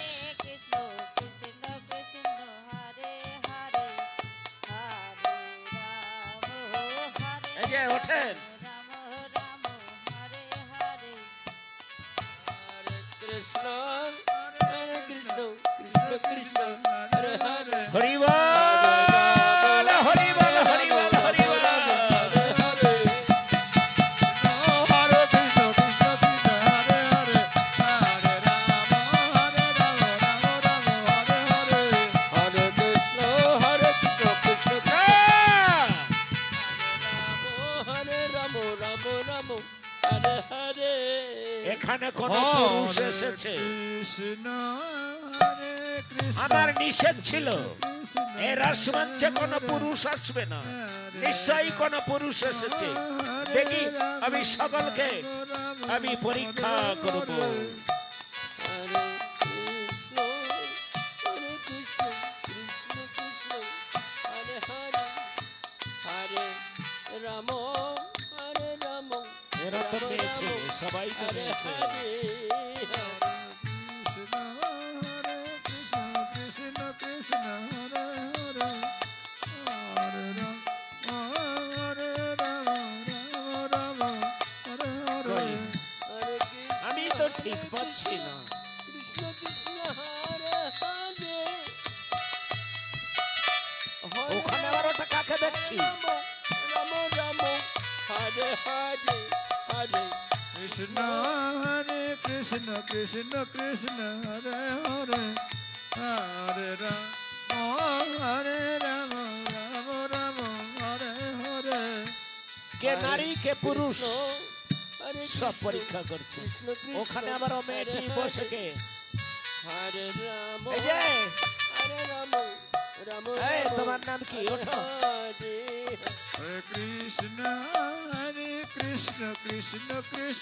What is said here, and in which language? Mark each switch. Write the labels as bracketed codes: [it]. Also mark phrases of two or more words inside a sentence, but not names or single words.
[sa] কৃষ্ণ কৃষ্ণ কৃষ্ণ হরে হরে হরে রাম হরে [bn] এই যে ওঠেন, [sa] রাম রাম হরে হরে কৃষ্ণ [bn] হরি বল হরি বল হরি বল হরি বল [sa] Hare Krishna, Krishna Krishna, Hare Hare, Hare Rama, Hare Rama, Rama Rama, Hare Hare. Hare Krishna, Krishna Krishna, Hare Ramo, Ramo Ramo, Hare Hare. [bn] এখানে কোন পুরুষ এসেছে [sa] Krishna, Hare Krishna, [bn] আমার নিষেধ ছিল [sa] Krishna, [bn] এই রাসমঞ্চে কোন পুরুষ আসবে না নিশ্চয়ই কোন পুরুষ এসেছে দেখি আমি সকলকে আমি পরীক্ষা করব [sa] Hare Krishna, Hare Krishna, Krishna Krishna, Hare Hare, Hare Ramo, Hare Ramo, [bn] এরা তো পেয়েছে সবাই তো [sa] Hare [bn] পেয়েছে [sa] Hare, Krishna, Hare Krishna, Krishna Krishna, Hare Hare, Hare Rama, Hare Rama, Rama Rama, Hare [bn] কই? [sa] Hare. Hare Krishna, [bn] আমি তো ঠিক পাচ্ছি না [sa] Krishna Krishna, Hare Hare, [bn] ওখানে আবার ওটা কাকে দেখছি [sa] Ramo Ramo, Hare Hare, Hare Krishna, Hare Krishna, Krishna Krishna, Hare Hare, Hare Rama, Hare Rama, Rama Rama, Hare Hare. [bn] কে নারী কে পুরুষ [sa] Hare [bn] সব [sa] Krishna, [bn] পরীক্ষা করছে [sa] Krishna Krishna, [bn] ওখানে আবার ও মেয়েটি [sa] Hare [bn] বসে কে [sa] Hare Ramo, [bn] এই যে [sa] Hare Ramo, Ramo [bn] এই [sa] Ramo, [bn] তোমার নাম কি ওঠো [sa] Hare Hare Krishna, Hare Krishna, Krishna Krishna,